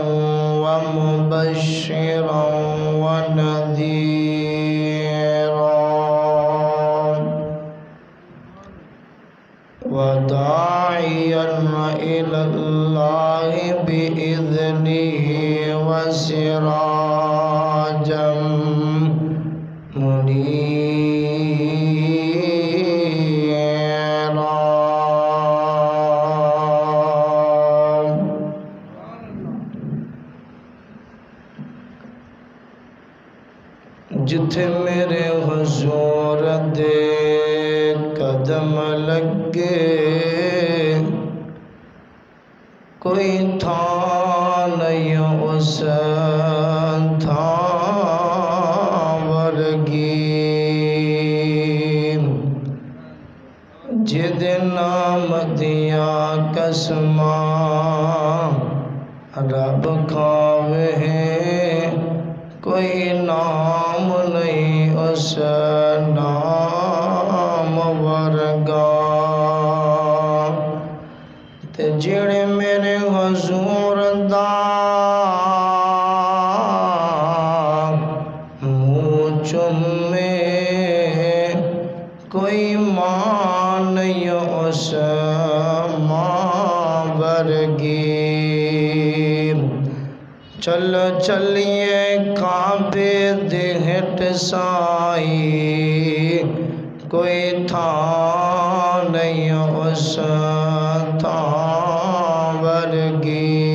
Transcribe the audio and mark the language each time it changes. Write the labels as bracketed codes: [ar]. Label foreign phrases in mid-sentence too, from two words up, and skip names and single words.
[ar] ومبشرا ونذيرا وداعيا إلى الله بإذنه وسراجا منيرا. [pa] جتھے میرے حضور دے قدم لگے کوئی تھا نہیں اس تھا ورگی جد نام دیا قسماں رب کھاوے کوئی نام نہیں اس نام ورگا. تے جڑے میرے حضور دا منہ چومے کوئی ماں نہیں اس ماں ورگی. چلو چلیے کعبے دے ہٹ سائی کوئی تھا نہیں اس تھا ورگی.